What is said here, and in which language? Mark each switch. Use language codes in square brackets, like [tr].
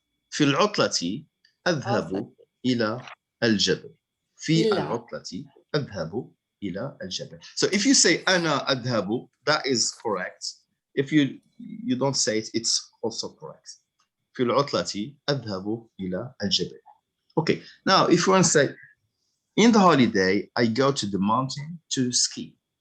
[ar] في العطلة أذهب إلى الجبل. في العطلة أذهب إلى الجبل. [en] So if you say [ar] أنا أذهب, [en] that is correct. If you don't say it, it's also correct. [ar] في العطلة أذهب إلى الجبل. [en] Okay, now if you want to say in the holiday, I go to the mountain to ski.